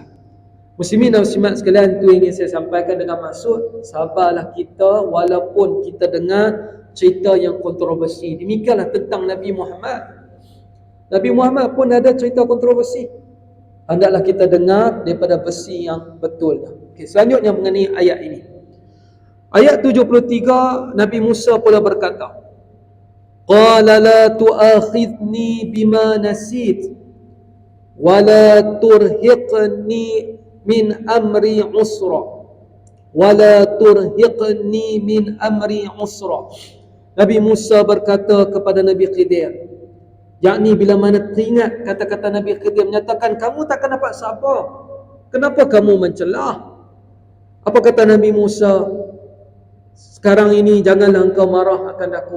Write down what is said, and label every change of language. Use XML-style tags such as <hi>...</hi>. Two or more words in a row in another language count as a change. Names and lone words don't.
<ms>Muslimin dan muslimat sekalian, itu ingin saya sampaikan dengan maksud sabarlah kita walaupun kita dengar cerita yang kontroversi. Demikianlah tentang Nabi Muhammad. Nabi Muhammad pun ada cerita kontroversi. Hendaklah kita dengar daripada versi yang betul. Okay, selanjutnya mengenai ayat ini. Ayat 73, Nabi Musa pula berkata,</ms> <ar>قال لا تؤاخذني بما نسيت ولا ترهقني من أمري عسرا ولا ترهقني من أمري عسرا.</ar> <ms>Nabi Musa berkata kepada Nabi Khidir, yakni bila mana teringat kata-kata Nabi Khidir menyatakan kamu takkan dapat sabar, kenapa kamu mencelah? Apa kata Nabi Musa? Sekarang ini janganlah engkau marah akan aku.</ms>